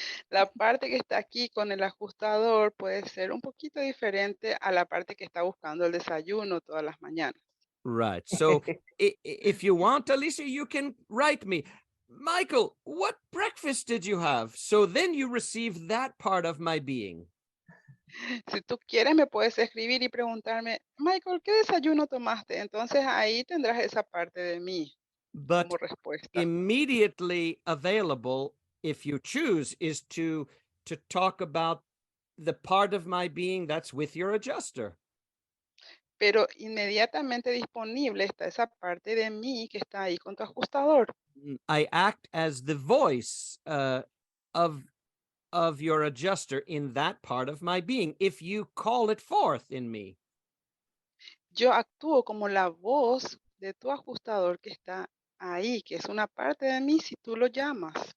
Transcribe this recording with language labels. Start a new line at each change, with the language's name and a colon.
Spanish: La parte que está aquí con el ajustador puede ser un poquito diferente a la parte que está buscando el desayuno todas las mañanas.
English: Right. So if you want, Alicia, you can write me, Michael, what breakfast did you have? So then you receive that part of my being.
Spanish: Si tú quieres, me puedes escribir y preguntarme, Michael, ¿qué desayuno tomaste? Entonces ahí tendrás esa parte de mí
English: But
Spanish: como respuesta.
English: immediately available, if you choose, is to talk about the part of my being that's with your adjuster.
Spanish: pero inmediatamente disponible está esa parte de mí que está ahí con tu ajustador.
English: I act as the voice of your adjuster in that part of my being, if you call it forth in me.
Spanish: Yo actúo como la voz de tu ajustador que está ahí, que es una parte de mí si tú lo llamas.